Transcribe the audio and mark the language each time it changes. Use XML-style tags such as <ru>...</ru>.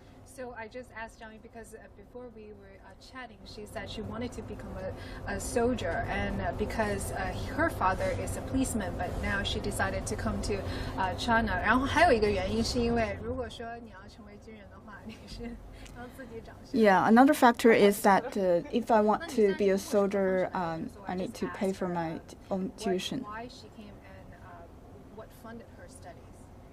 <en>So I just asked Zhang Yu because before we were chatting, she said she wanted to become a soldier, and because her father is a policeman, but now she decided to come to China.</en> <zh>然后还有一个原因是因为如果说你要成为军人的话，你是要自己找。</zh> <en>Yeah, another factor is that if I want to be a soldier, I need to pay for my own tuition. Why she came and what funded her studies?</en>